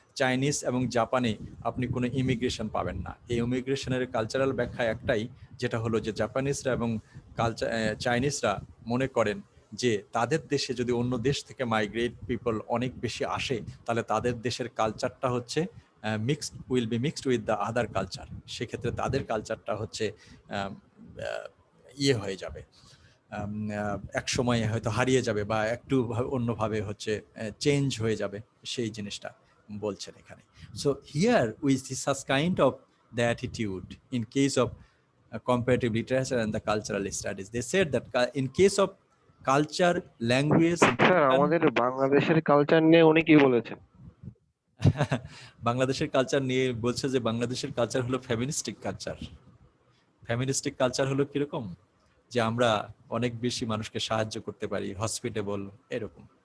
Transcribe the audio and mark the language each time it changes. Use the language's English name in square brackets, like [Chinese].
[Bangla] Chinese এবং জাপানে আপনি কোনো ইমিগ্রেশন পাবেন না। এই ইমিগ্রেশনের কালচারাল ব্যাখ্যা একটাই, যেটা হলো যে জাপানিজরা এবং চাইনিজরা মনে করেন যে তাদের দেশে যদি অন্য দেশ থেকে মাইগ্রেট পিপল অনেক বেশি আসে, তাহলে তাদের দেশের কালচারটা হচ্ছে [English] Will be mixed with the other culture. [Bangla] সেক্ষেত্রে তাদের কালচারটা হচ্ছে ইয়ে হয়ে যাবে, এক সময় হয়তো হারিয়ে যাবে বা একটু অন্যভাবে হচ্ছে চেঞ্জ হয়ে যাবে, সেই জিনিসটা বলছেন এখানে। [English] so here with such kind of the attitude in case of comparative literature and the cultural studies, they said that in case of culture, language, [Bangla] sir, আমাদের বাংলাদেশের কালচার নিয়ে উনি কি বলেছেন? বাংলাদেশের কালচার নিয়ে বলছে যে বাংলাদেশের কালচার হলো ফেমিনিস্টিক কালচার। ফেমিনিস্টিক কালচার হলো কিরকম, যে আমরা অনেক বেশি মানুষকে সাহায্য করতে পারি, হসপিটেবল, এরকম।